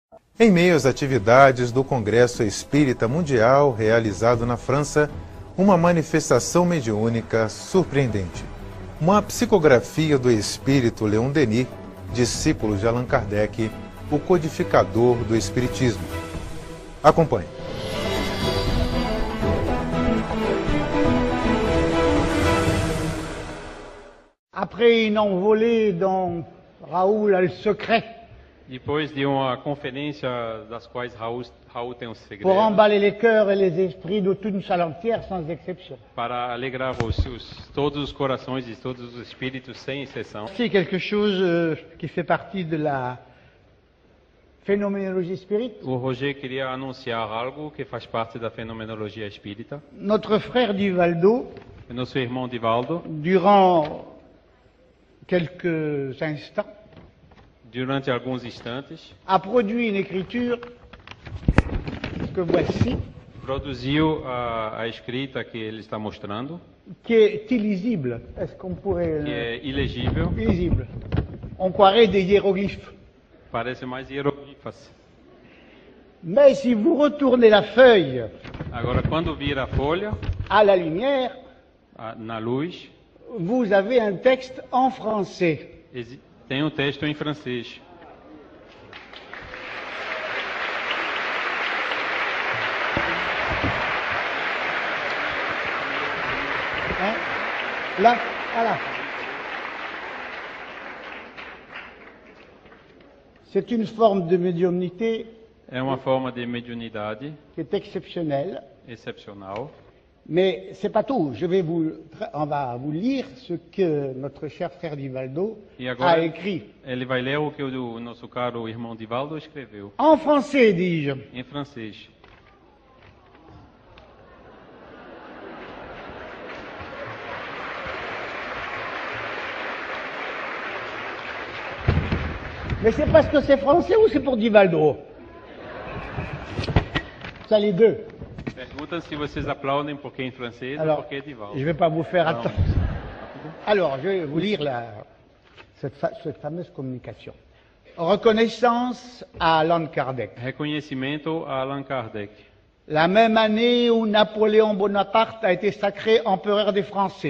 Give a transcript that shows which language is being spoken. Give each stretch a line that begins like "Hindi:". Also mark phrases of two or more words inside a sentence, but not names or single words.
Portuguese: Em meio às atividades do Congresso Espírita Mundial realizado na França, uma manifestação mediúnica surpreendente. Uma psicografia do espírito Leon Denis, discípulo de Allan Kardec, o codificador do Espiritismo. Acompanhe.
French: Après une envolée dont Raoul a le secret
Portuguese: Depois de uma conferência das quais Raul tem um segredo
French: pour emballer les cœurs et les esprits de toute une salle entière sans exception.
Portuguese: para alegrar todos os corações e todos os espíritos sem exceção.
French: C'est quelque chose qui fait partie de la phénoménologie spirit.
Portuguese: O Roger queria anunciar algo que faz parte da fenomenologia espírita.
French: Notre frère Divaldo,
Portuguese: O nosso irmão Divaldo,
French: durant quelques instants,
Portuguese: durante alguns instantes,
French: a produit une écriture que voici,
Portuguese: produziu a escrita que ele está mostrando,
French: qui est illisible. Est-ce qu'on pourrait...
Portuguese: que é ilegível,
French: illisible. On croirait des hiéroglyphes.
Portuguese: parece mais hieroglifas.
French: Mais si vous retournez la feuille
Portuguese: Agora, quando vira a folha,
French: à la lumière,
Portuguese: na luz,
French: vous avez un texte en français.
Portuguese: tem um texto em francês.
French: Hein? Là, voilà. C'est une forme de médiumnité
Portuguese: É uma forma de mediunidade
French: qui est exceptionnelle,
Portuguese: excepcional.
French: mais c'est pas tout. On va vous lire ce que notre cher frère Divaldo
Portuguese: E a agora
French: écrit.
Portuguese: ele vai ler o que o nosso caro irmão Divaldo escreveu,
French: En français, dis-je.
Portuguese: em francês.
French: Mais c'est parce que c'est français ou c'est pour Divaldo? Ça, les deux.
Portuguese: Perguntam se vocês aplaudem porque é em francês ou
French: Alors,
Portuguese: porque é Divaldo.
French: je ne vais pas vous faire Non. attendre. Alors, je vais vous lire cette fameuse communication. Reconnaissance à Allan Kardec.
Portuguese: Reconhecimento a Allan Kardec.
French: La même année où Napoléon Bonaparte a été sacré empereur des Français,